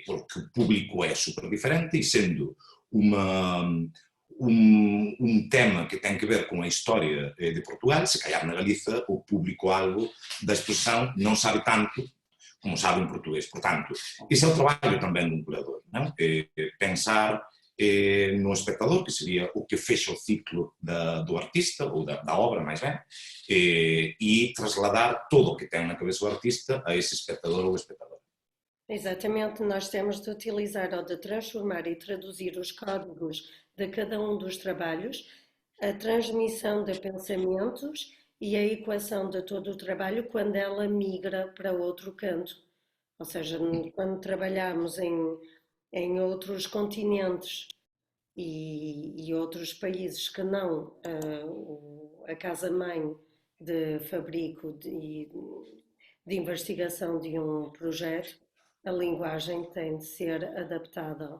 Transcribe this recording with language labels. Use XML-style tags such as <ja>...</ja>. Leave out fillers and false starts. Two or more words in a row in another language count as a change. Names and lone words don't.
<gl>Porque o público é super diferente e sendo un tema que ten que ver con a historia de Portugal,</gl> <pt>se calhar</pt> <gl>na Galiza o público-alvo da expresión non sabe tanto como sabe un portugués. Portanto, ese é o traballo tamén dun curador, non? Pensar no espectador, que sería o que fecha o ciclo do artista, ou da obra, máis ben, e trasladar todo o que ten na cabeça o artista a ese espectador ou espectadora.</gl> <pt>Exatamente, nós temos de utilizar ou de transformar e traduzir os códigos de cada um dos trabalhos, a transmissão de pensamentos e a equação de todo o trabalho quando ela migra para outro canto. Ou seja, quando trabalhamos em outros continentes e outros países que não a casa-mãe de fabrico de investigação de um projeto, a linguagem tem de ser adaptada.</pt>